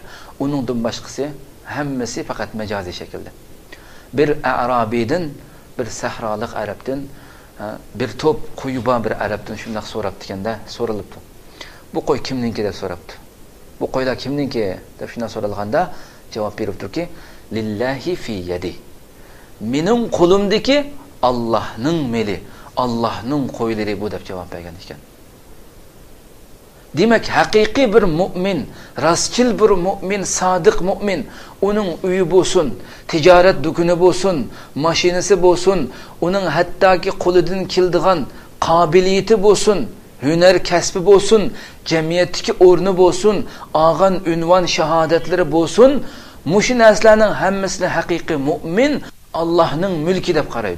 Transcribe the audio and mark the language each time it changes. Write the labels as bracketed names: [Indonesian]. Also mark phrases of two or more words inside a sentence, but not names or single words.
[Uzbek] Uningdan boshqasi hammasi faqat majoziy shaklda. Bir arabiydan, bir sahrolik arabdan, bir to'p qo'yuba bir arabdan shunday so'rabdi ekanda, so'ralibdi. Bu qo'y kimniki deb so'rabdi. Bu qo'ylar kimniki deb shunday so'ralganda javob beribdiki, [Arabic] لله في يدي. [Uzbek] Mening qo'limdagi Allohning meli, Allohning qo'ylari bu deb javob bergan ekan. Demak, haqiqiy bir mu'min, rastchil bir mu'min, sodiq mu'min, uning uyi bo'lsin, tijorat do'koni bo'lsin, mashinasi bo'lsin, uning hattoki qo'lidan keladigan qobiliyati bo'lsin, hunar kasbi bo'lsin, jamiyatdagi o'rni bo'lsin, olgan unvon shahodatlari bo'lsin, mushu narsalarning hammasini haqiqiy mu'min Allohning mulki deb qaraydi.